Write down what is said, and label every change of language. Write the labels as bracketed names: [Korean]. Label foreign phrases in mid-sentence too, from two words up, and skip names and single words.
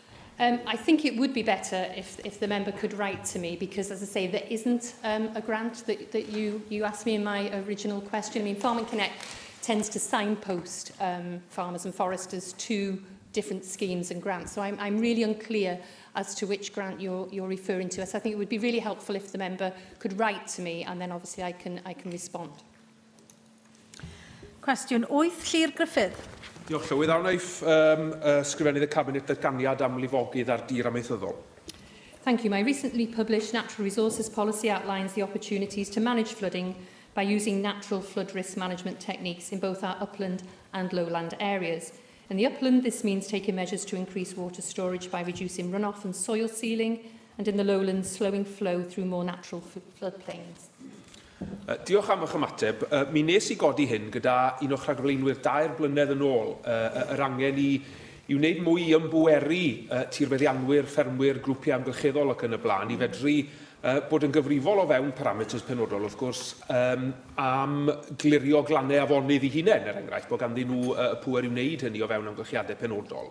[English] I think it would be better if the member could write to me, because, as I say, there isn't a grant that you asked me in my original question. I mean, Farming Connect tends to signpost farmers and foresters to different schemes and grants. So I'm really unclear as to which grant you're referring to. So I think it would be really helpful if the member could write to me, and then obviously I can respond. [Welsh] Cwestiwn 8, Llyr Griffith. Diolch Llywydd. Awn eich ysgrifennydd y Cabinet datganiad am lifogydd ar dir amaethyddol. [English] Thank you. My recently published Natural Resources Policy outlines the opportunities to manage flooding by using natural flood risk management techniques in both our upland and lowland areas. In the upland, this means taking measures to increase water storage by reducing runoff and soil sealing, and in the lowlands, slowing flow through more natural floodplains. [Welsh] Diolch am eich ymateb. Mi nes I godi hyn gyda un o'ch rhagflaenwyr 2 blynedd yn ôl, yr angen I wneud mwy I ymbweru tirfeddianwyr, ffermwyr, grwpiau amgylcheddol ac yn y blaen, I fedru bod yn gyfrifol o fewn parameters penodol, wrth gwrs, am glirio glannau afonydd I hunain, enghraifft, bod ganddyn nhw pŵer I wneud hynny o fewn amgylchiadau penodol.